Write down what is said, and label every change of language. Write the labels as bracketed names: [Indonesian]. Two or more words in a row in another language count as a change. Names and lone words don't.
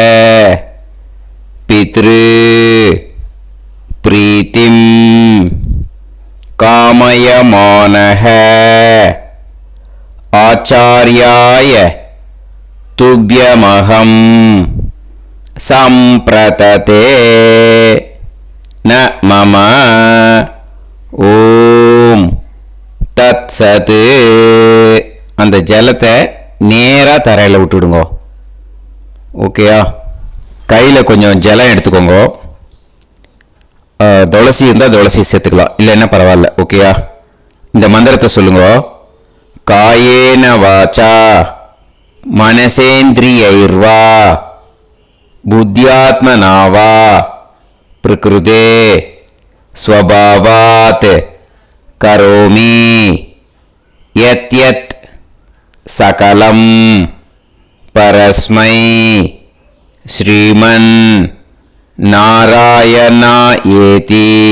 [Sanskrit] पितृ प्रीतिं कामयमानः आचार्याय तुभ्यमहं संप्रतते न मम ॐ तत् सत्. [Tamil] அந்த ஜலத்தை நேராக தரையில் விட்டுடுங்க. ஓகேயா? கையில் கொஞ்சம் ஜலம் எடுத்துக்கோங்க. துளசி இருந்தால் துளசி சேர்த்துக்கலாம், இல்லைன்னா பரவாயில்ல. ஓகேயா? இந்த மந்திரத்தை சொல்லுங்க. [Sanskrit] कायेन वाच्चा मनसेन्द्रियैर्वा बुद्ध्यात्मनावा प्रकृते स्वभावात् करोमि यत् यत् सकलं परस्मै श्रीमन् नारायणायेति